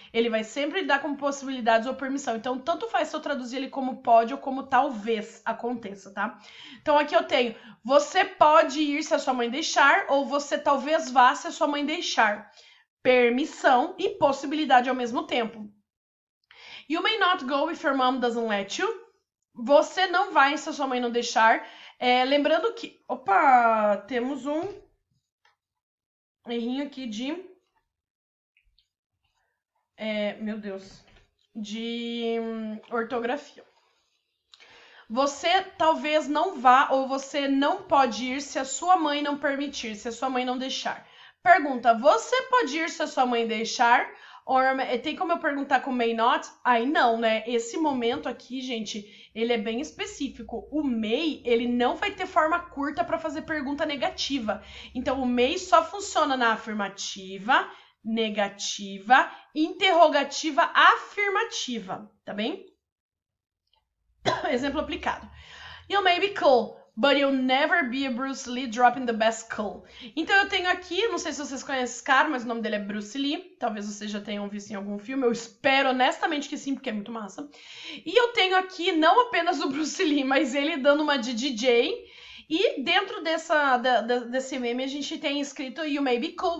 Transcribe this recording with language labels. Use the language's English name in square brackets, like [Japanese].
[Portuguese] Ele vai sempre dar como possibilidades ou permissão. Então, tanto faz se eu traduzir ele como pode ou como talvez aconteça, tá? Então, aqui eu tenho, você pode ir se a sua mãe deixar, ou você talvez vá se a sua mãe deixar. Permissão e possibilidade ao mesmo tempo. [English] You may not go if your mom doesn't let you. [Portuguese] Você não vai se a sua mãe não deixar. Lembrando que... Opa! Temos um errinho aqui de... meu Deus. De ortografia. Você talvez não vá ou você não pode ir se a sua mãe não permitir, se a sua mãe não deixar. Pergunta, você pode ir se a sua mãe deixar? Or, tem como eu perguntar com may not? Aí não, né? Esse momento aqui, gente, ele é bem específico. O may, ele não vai ter forma curta para fazer pergunta negativa. Então, o may só funciona na afirmativa, negativa, interrogativa, afirmativa, tá bem? Exemplo aplicado. [English] You may be cool, but you'll never be a Bruce Lee dropping the best cool. [Portuguese] Então eu tenho aqui, não sei se vocês conhecem esse cara, mas o nome dele é Bruce Lee. Talvez vocês já tenham visto em algum filme. Eu espero honestamente que sim, porque é muito massa. E eu tenho aqui não apenas o Bruce Lee, mas ele dando uma de DJ. E dentro desse meme a gente tem escrito [English] You may be cool.